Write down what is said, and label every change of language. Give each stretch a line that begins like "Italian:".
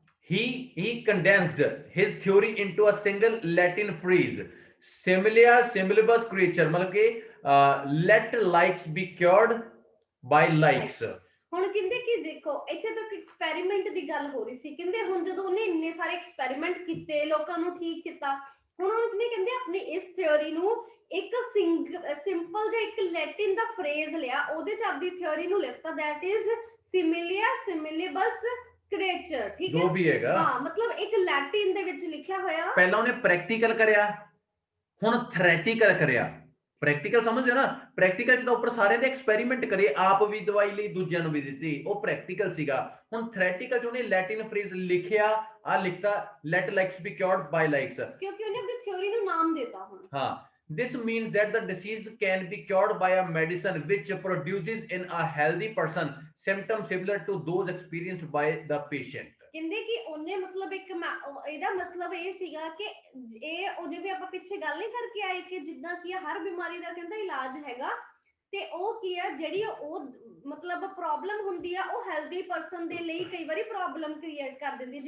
English: He condensed his theory into a single Latin phrase,
Latin: similia similibus creature,
Punjabi: मतलब कि
English: let likes be cured by likes।
Punjabi: ਹੁਣ ਕਹਿੰਦੇ ਕਿ ਦੇਖੋ ਇੱਥੇ ਤੱਕ ਐਕਸਪੈਰੀਮੈਂਟ ਦੀ ਗੱਲ ਹੋ ਰਹੀ ਸੀ, ਕਹਿੰਦੇ ਹੁਣ ਜਦੋਂ ਉਹਨੇ ਇੰਨੇ ਸਾਰੇ ਐਕਸਪੈਰੀਮੈਂਟ ਕੀਤੇ, ਲੋਕਾਂ ਨੂੰ ਠੀਕ ਕੀਤਾ, ਹੁਣ ਉਹਨੇ ਕਹਿੰਦੇ ਆਪਣੀ ਇਸ ਥਿਉਰੀ ਨੂੰ ਇੱਕ ਸਿੰਪਲ ਜਿਹਾ ਇੱਕ ਲੈਟਿਨ ਦਾ ਫਰੇਜ਼ ਲਿਆ, ਉਹਦੇ ਚ ਆਪਣੀ ਥਿਉਰੀ ਨੂੰ ਲਿਖਤਾ,
English: that is
Latin: similia similibus creature।
Punjabi: ਠੀਕ ਹੈ, ਜੋ ਵੀ ਹੈਗਾ, ਹਾਂ, ਮਤਲਬ ਇੱਕ ਲੈਟਿਨ ਦੇ ਵਿੱਚ ਲਿਖਿਆ ਹੋਇਆ। ਪਹਿਲਾਂ ਉਹਨੇ ਪ੍ਰੈਕਟੀਕਲ ਕਰਿਆ, ਹੁਣ ਥਿਓਰੈਟੀਕਲ ਕਰਿਆ। ਪ੍ਰੈਕਟੀਕਲ ਸਮਝਦੇ ਹੋ ਨਾ, ਪ੍ਰੈਕਟੀਕਲ ਚ ਤਾਂ ਉੱਪਰ ਸਾਰਿਆਂ ਦੇ ਐਕਸਪੈਰੀਮੈਂਟ ਕਰੇ, ਆਪ ਵੀ ਦਵਾਈ ਲਈ, ਦੂਜਿਆਂ ਨੂੰ ਵੀ ਦਿੱਤੀ, ਉਹ ਪ੍ਰੈਕਟੀਕਲ ਸੀਗਾ। ਹੁਣ ਥਿਓਰੈਟੀਕਲ ਚ ਉਹਨੇ ਲੈਟਿਨ ਫਰੇਜ਼ ਲਿਖਿਆ, ਆ ਲਿਖਤਾ
English: let likes be cured by likes,
Punjabi: ਕਿਉਂਕਿ ਉਹਨੇ ਆਪਣੀ ਥਿਉਰੀ ਨੂੰ ਨਾਮ ਦਿੱਤਾ ਹੁਣ।
English: ਹਾਂ, this means that the disease can be cured by a medicine which produces in a healthy person symptoms similar to those experienced by the patient।
Punjabi: ਕਹਿੰਦੇ ਕਿ ਉਹਨੇ ਮਤਲਬ ਇੱਕ ਇਹਦਾ ਮਤਲਬ ਇਹ ਸੀਗਾ ਕਿ ਇਹ ਉਹ ਜਿਵੇਂ ਆਪਾਂ ਪਿੱਛੇ ਗੱਲ ਨਹੀਂ ਕਰਕੇ ਆਏ ਕਿ ਜਿੱਦਾਂ ਕਿ ਹਰ ਬਿਮਾਰੀ ਦਾ ਕਹਿੰਦਾ ਇਲਾਜ ਹੈਗਾ, ਤੇ ਉਹ ਕੀ ਆ ਜਿਹੜੀ ਉਹ ਮਤਲਬ ਪ੍ਰੋਬਲਮ ਹੁੰਦੀ ਆ ਉਹ ਹੈਲਦੀ ਪਰਸਨ ਦੇ ਲਈ ਕਈ ਵਾਰੀ ਪ੍ਰੋਬਲਮ ਕ੍ਰੀਏਟ ਕਰ ਦਿੰਦੀ।